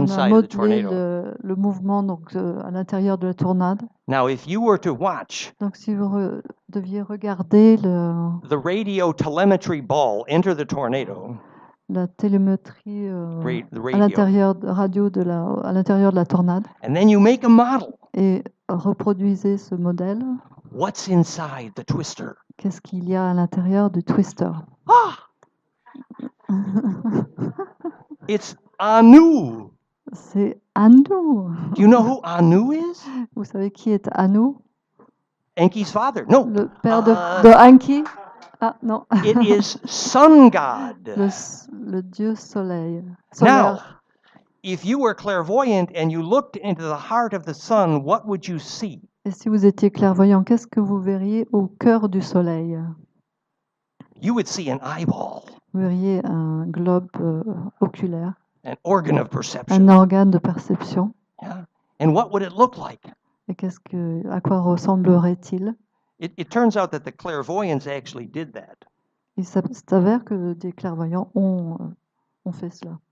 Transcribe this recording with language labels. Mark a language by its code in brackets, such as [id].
[fr] On [en] inside a of the tornado. [fr] le mouvement donc à l'intérieur de la tornade. [en] Now, if you were to watch [fr] donc si vous deviez regarder [en] the radio telemetry ball enter the tornado. [fr] La télémétrie à l'intérieur à l'intérieur de la tornade. [en] And then you make a model. [fr] Et reproduisez ce modèle. [en] What's inside the twister? [fr] Qu'est-ce qu'il y a à l'intérieur du twister? Ah! [en] It's Anu. [fr] C'est Anu. [en] Do you know who Anu is? [fr] Vous savez qui est Anu? [en] Enki's father. No. [fr] Le père de Enki. Ah non. [en] It is sun god. [fr] Le dieu soleil. [en] Now, if you were clairvoyant and you looked into the heart of the sun, what would you see? [fr] Et si vous étiez clairvoyant, qu'est-ce que vous verriez au cœur du soleil? [en] You would see an eyeball. [fr] Vous verriez un globe oculaire. [en] An organ of perception. [fr] Un organe de perception. Yeah. [en] And what would it look like? [fr] Et à quoi ressemblerait-il? [en] It turns out that the clairvoyants actually did that. [fr] Il s'avère que des clairvoyants ont fait cela.